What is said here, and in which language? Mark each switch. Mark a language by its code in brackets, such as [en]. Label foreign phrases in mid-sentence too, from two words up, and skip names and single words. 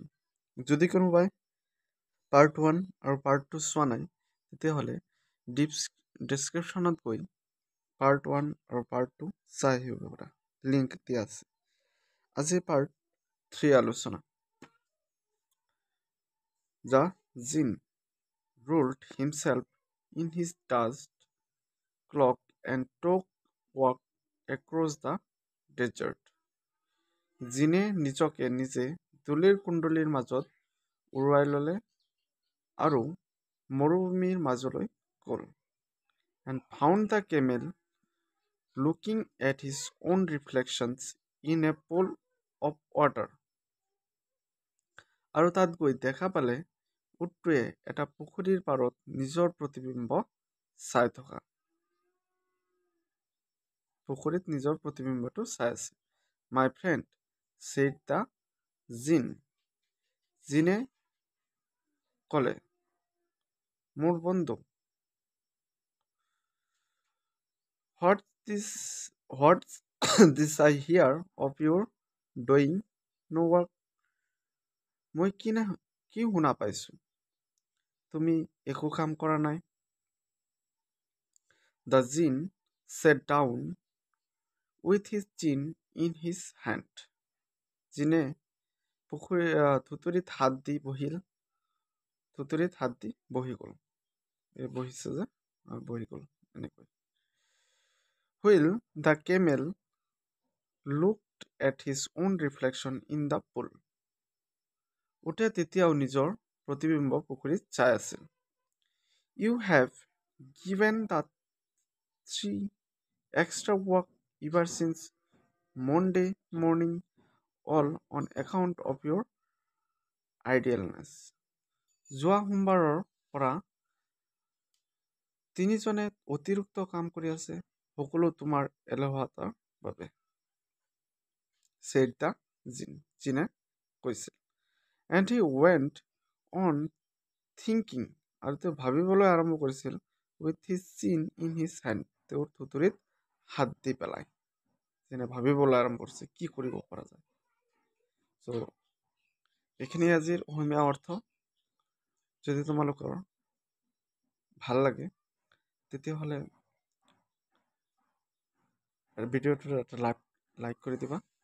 [as] যদি কোনোবাই পাৰ্ট 1 আৰু পাৰ্ট 2 চোৱা নাই তেতিয়াহ'লে ডিছক্ৰিপশ্যনত গৈ পাৰ্ট 1 আৰু পাৰ্ট 2 চাই আহিব পাৰা, লিংক দিয়া আছে। আজি পাৰ্ট 3 আলোচনা। [en] the Jinn rolled himself in his dust cloak and took walk across the desert. [as] জিনে নিজকে নিজে ধূলিৰ কুণ্ডলীৰ মাজত উৰুৱাই ল'লে আৰু মৰুভূমিৰ মাজলৈ গ'ল। [en] And found the camel looking at his own reflections in a pool of water. [as] আৰু তাত গৈ দেখা পালে উটটোৱে এটা পুখুৰীৰ পাৰত নিজৰ প্ৰতিবিম্ব চাই থকা। পুখুৰীত নিজৰ প্ৰতিবিম্বটো চাই আছে। [en] my friend said the জিন। [as] জিনে ক'লে, মোৰ বন্ধু, [en] what's this I hear of your doing no work? [as] মই কি শুনা পাইছো, তুমি একো কাম কৰা নাই। [en] The Jinn sat down with his chin in his hand. [as] জিনে থুতুৰিত হাত দি বহি গ'ল। বহিছে যে বহি গ'ল এনেকৈ। [en] While the camel looked at his own reflection in the pool. [as] উটে তেতিয়াও নিজৰ প্ৰতিবিম্ব পুখুৰীত চাই আছিল। [en] You have given the 3 extra work ever since Monday morning, all on account of your idleness. [as] যোৱা সোমবাৰৰ পৰা 3জনে অতিৰিক্ত কাম কৰি আছে, সকলো তোমাৰ এলেহুৱাতাৰ বাবে। [en] said the Jinn, [as] জিনে কৈছিল। [en] And he went on thinking, [as] আৰু তেওঁ ভাবিবলৈ আৰম্ভ কৰিছিল, [en] with his chin in his hand, [as] তেওঁৰ থুতুৰিত হাত দি পেলাই। যেনে ভাবিবলৈ আৰম্ভ কৰিছে কি কৰিব পৰা যায়। চ' এইখিনি আজিৰ অসমীয়া অৰ্থ। যদি তোমালোকৰ ভাল লাগে তেতিয়াহ'লে ভিডিঅ'টো এটা লাইক কৰি দিবা।